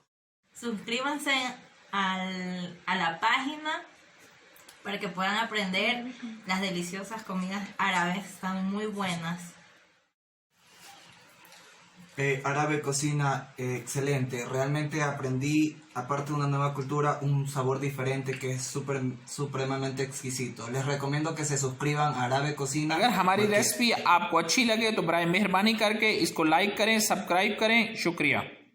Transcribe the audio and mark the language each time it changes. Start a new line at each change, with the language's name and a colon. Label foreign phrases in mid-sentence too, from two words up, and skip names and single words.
Spanish: Suscríbanse a la página para que puedan aprender las deliciosas comidas árabes, están muy buenas. Árabe cocina excelente, realmente aprendí, aparte de una nueva cultura, un sabor diferente que es supremamente exquisito. Les recomiendo que se suscriban a Árabe Cocina.
Urdu: اگر ہماری ریسیپی آپ کو اچھی لگے تو برائے مہربانی کر کے اس کو لائک کریں، سبسکرائب کریں. शुक्रिया।